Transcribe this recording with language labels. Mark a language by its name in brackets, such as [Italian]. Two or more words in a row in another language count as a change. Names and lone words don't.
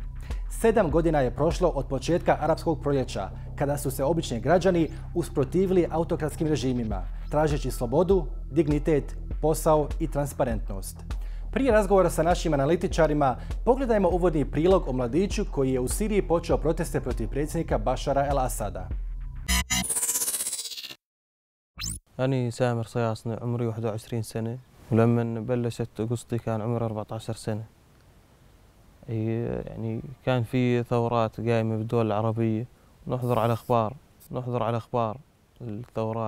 [Bosnian] 7 godina je prošlo od početka arapskog proljeća, kada su se obični građani usprotivili autokratskim režimima, tražeći slobodu, dignitet, posao i transparentnost. Prije razgovora sa našim analitičarima, pogledajmo uvodni prilog o mladiću koji je u Siriji počeo proteste protiv predsjednika Bashara al-Assada. [Arabic] أنا سامر صياصني عمري 21 سنة ولما بلشت قصتي كان عمري 14 سنة. يعني كان في ثورات قايمة بالدول العربية نحضر على أخبار الثورات.